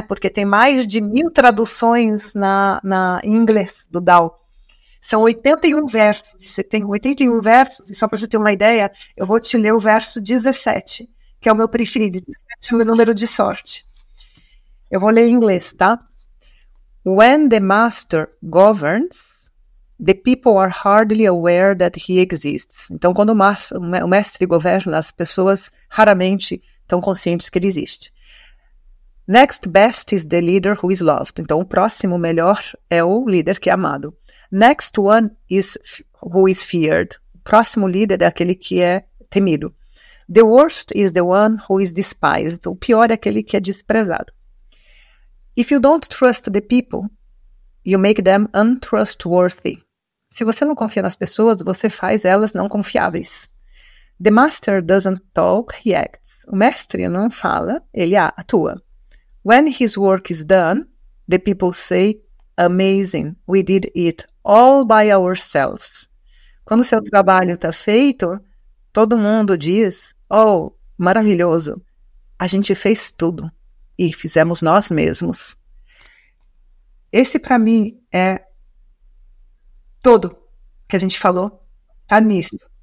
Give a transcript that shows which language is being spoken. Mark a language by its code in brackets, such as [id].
[pt] Porque tem mais de 1000 traduções em inglês do Tao. São 81 versos, e você tem 81 versos, e só para você ter uma ideia, eu vou te ler o verso 17, que é o meu preferido, 17 é o meu número de sorte. Eu vou ler em inglês, tá? [en] When the master governs, the people are hardly aware that he exists. [pt] Então, quando o mestre governa, as pessoas raramente estão conscientes que ele existe. [en] Next best is the leader who is loved. [pt] Então, o próximo melhor é o líder que é amado. [en] Next one is who is feared. [pt] O próximo líder é aquele que é temido. [en] The worst is the one who is despised. [pt] O pior é aquele que é desprezado. [en] If you don't trust the people, you make them untrustworthy. [pt] Se você não confia nas pessoas, você faz elas não confiáveis. [en] The master doesn't talk, he acts. [pt] O mestre não fala, ele atua. [en] When his work is done, the people say, amazing, we did it all by ourselves. [pt] Quando o seu trabalho está feito, todo mundo diz, oh, maravilhoso, a gente fez tudo e fizemos nós mesmos. Esse, para mim, é tudo que a gente falou, tá nisso.